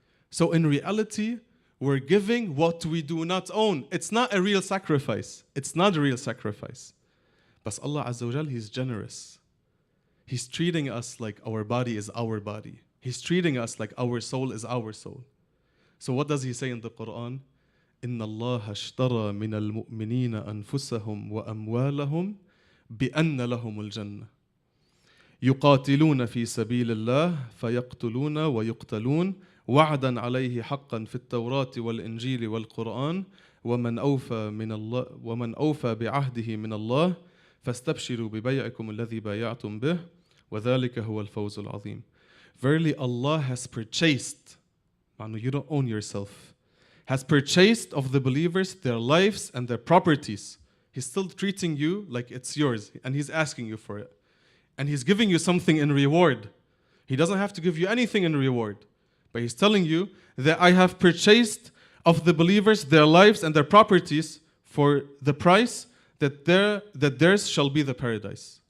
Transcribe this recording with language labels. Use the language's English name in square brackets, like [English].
[English] So in reality, we're giving what we do not own. It's not a real sacrifice. It's not a real sacrifice. But Allah Azza wa Jal, He's generous. He's treating us like our body is our body. He's treating us like our soul is our soul. So what does He say in the Quran? [Arabic] إن الله اشترى من المؤمنين أنفسهم وأموالهم بأن لهم الجنة يقاتلون في سبيل الله فيقتلون ويقتلون وعدا عليه حقا في التوراة والإنجيل والقرآن ومن أوفى بعهده من الله فاستبشروا ببيعكم الذي بايعتم به وذلك هو الفوز العظيم. [English] Verily Allah has purchased, you don't own yourself, has purchased of the believers their lives and their properties. He's still treating you like it's yours, and He's asking you for it. And He's giving you something in reward. He doesn't have to give you anything in reward, but He's telling you that I have purchased of the believers their lives and their properties for the price that theirs shall be the paradise.